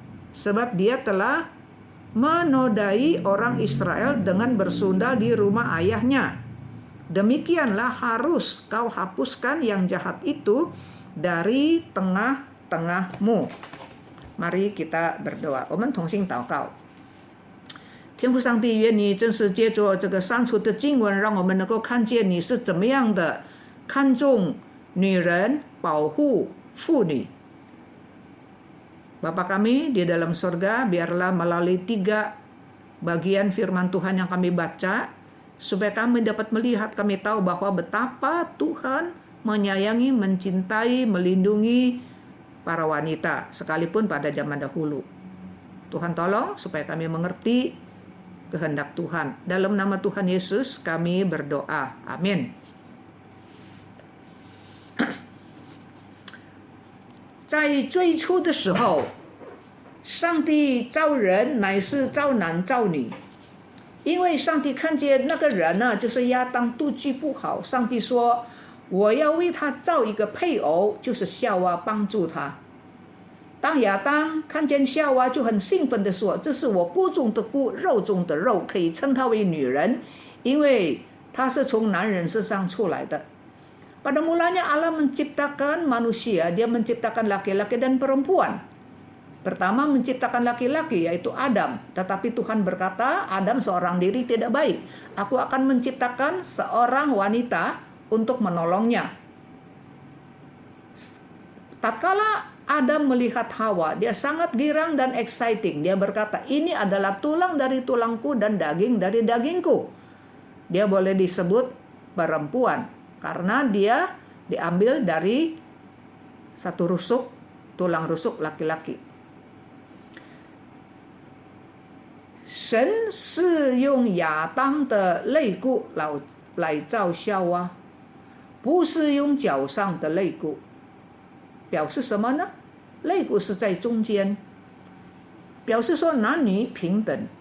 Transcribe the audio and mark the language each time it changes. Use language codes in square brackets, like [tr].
[id] Sebab dia telah menodai orang Israel dengan bersundal di rumah ayahnya. Demikianlah harus kau hapuskan yang jahat itu dari tengah-tengahmu. Mari kita berdoa. [zh] 我们同心祷告。天父上帝，愿你正是借着这个上述的经文，让我们能够看见你是怎么样的看重女人，保护妇女。 [id] Bapa kami di dalam surga, biarlah melalui 3 bagian firman Tuhan yang kami baca, supaya kami dapat melihat, kami tahu bahwa betapa Tuhan menyayangi, mencintai, melindungi para wanita, sekalipun pada zaman dahulu. Tuhan tolong supaya kami mengerti kehendak Tuhan. Dalam nama Tuhan Yesus kami berdoa. Amin. [zh] 在最初的时候，上帝造人乃是造男造女，因为上帝看见那个人呢，就是亚当妒忌不好，上帝说我要为他造一个配偶，就是夏娃，帮助他。当亚当看见夏娃，就很兴奋地说，这是我骨中的骨，肉中的肉，可以称她为女人，因为她是从男人身上出来的。 [id] Pada mulanya Allah menciptakan manusia, dia menciptakan laki-laki dan perempuan. Pertama menciptakan laki-laki, yaitu Adam. Tetapi Tuhan berkata, Adam seorang diri tidak baik. Aku akan menciptakan seorang wanita untuk menolongnya. Tatkala Adam melihat Hawa, dia sangat girang dan exciting. Dia berkata, ini adalah tulang dari tulangku dan daging dari dagingku. Dia boleh disebut perempuan karena dia diambil dari satu rusuk, tulang rusuk laki-laki. [zh] 神是用亚当的肋骨来造夏娃，不是用脚上的肋骨。表示什么呢？肋骨是在中间，表示说男女平等。